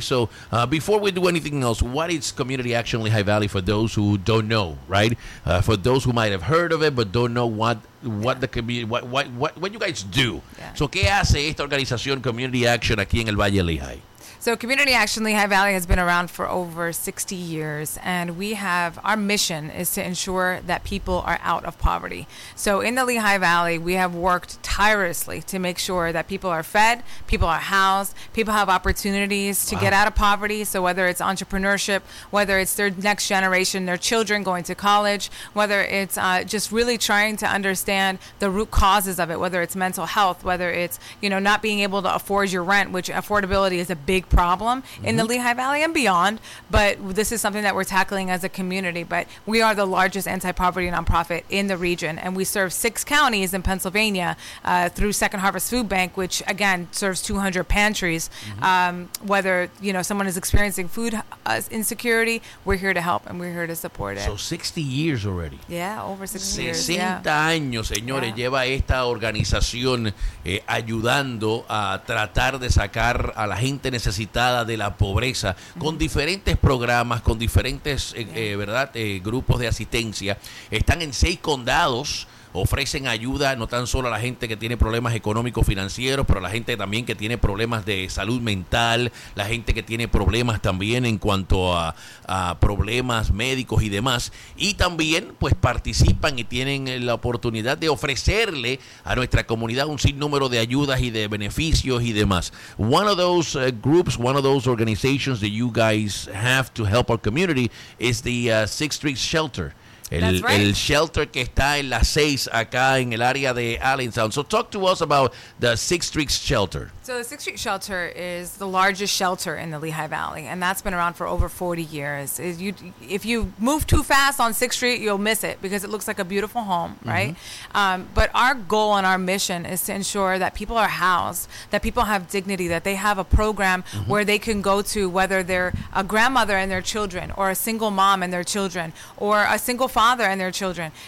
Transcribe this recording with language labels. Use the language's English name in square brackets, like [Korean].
[English] So before we do anything else, what is Community Action Lehigh Valley for those who don't know, right? For those who might have heard of it but don't know what the community, what you guys do. Yeah. [Spanish] So ¿qué hace esta organización Community Action aquí en el Valle Lehigh? [English] So Community Action Lehigh Valley has been around for over 60 years, and we have, our mission is to ensure that people are out of poverty. So in the Lehigh Valley, we have worked tirelessly to make sure that people are fed, people are housed, people have opportunities to get out of poverty. So whether it's entrepreneurship, whether it's their next generation, their children going to college, whether it's just really trying to understand the root causes of it, whether it's mental health, whether it's, you know, not being able to afford your rent, which affordability is a big problem in the Lehigh Valley and beyond, but this is something that we're tackling as a community. But we are the largest anti-poverty nonprofit in the region, and we serve 6 counties in Pennsylvania through Second Harvest Food Bank, which again serves 200 pantries. Whether you know someone is experiencing food insecurity, we're here to help and we're here to support it. So 60 years already. Yeah, over 60 60 years. [Spanish] 60 años, señores, lleva esta organización ayudando a tratar de sacar a la gente necesitada de la pobreza, con diferentes programas, con diferentes ¿verdad? Grupos de asistencia. Están en 6 condados, ofrecen ayuda no tan solo a la gente que tiene problemas económicos financieros, pero a la gente también que tiene problemas de salud mental, la gente que tiene problemas también en cuanto a problemas médicos y demás. Y también pues participan y tienen la oportunidad de ofrecerle a nuestra comunidad un sinnúmero de ayudas y de beneficios y demás. [English] One of those groups, one of those organizations that you guys have to help our community is the Sixth Street Shelter. [Spanish] El shelter que está en la 6 acá en el área de Allentown. [English] So talk to us about the Sixth Street Shelter. So the Sixth Street Shelter is the largest shelter in the Lehigh Valley, and that's been around for over 40 years. If you move too fast on Sixth Street, you'll miss it because it looks like a beautiful home, right? But our goal and our mission is to ensure that people are housed, that people have dignity, that they have a program where they can go to, whether they're a grandmother and their children, or a single mom and their children, or a single father and their children.